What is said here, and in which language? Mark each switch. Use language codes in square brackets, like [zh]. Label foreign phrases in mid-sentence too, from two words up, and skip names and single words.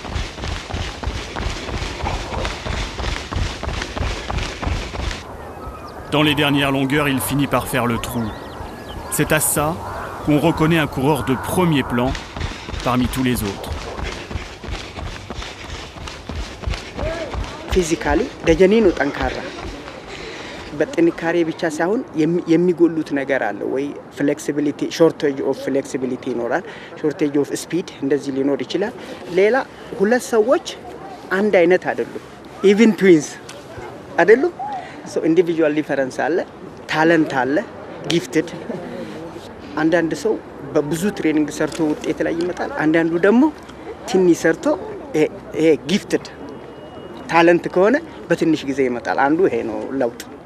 [fr] Dans les dernières longueurs, il finit par faire le trou. C'est à ça qu'on reconnaît un coureur de premier plan parmi tous les autres. [am] Physically, Déjeuner ነው ጠንካራ በጥንካሬ ብቻ ሳይሆን የሚጎሉት ነገር አለ ወይ [en] flexibility shortage of flexibility [am] ይኖራል [en] shortage of speed [am] እንደዚህ ሊኖር ይችላል ሌላ ሁለት ሰዎች አንድ አይነት አይደሉም [en] even twins [am] አይደሉም [en] so individual difference [am] አለ ታለንት አለ ጊፍትድ አንዳንድ ሰው በብዙ ትሬኒንግ ሰርቶ ውጤት ላይ ይመጣል አንዳንዱ ደግሞ ትንሽ ሰርቶ ይሄ [en] gifted talent [am] ከሆነ በትንሽ ጊዜ ይመጣል አንዱ ይሄ ነው ለውጥ